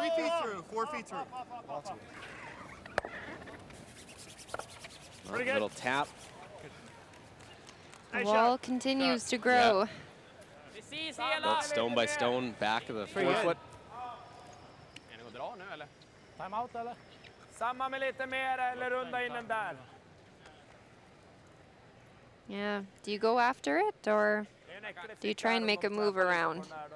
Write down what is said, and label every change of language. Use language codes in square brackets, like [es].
[en] 3 feet through, 4 feet through. Pretty good. Little tap. The Nice wall shot. continues to grow. [sv] Precis hela! [en] Built stone by stone, back of the forefoot. [sv] Är det att dra nu eller? Timeout eller? Samma med lite mer eller runda in den där. [en] Yeah. Do you go after it or do you try and make a move around?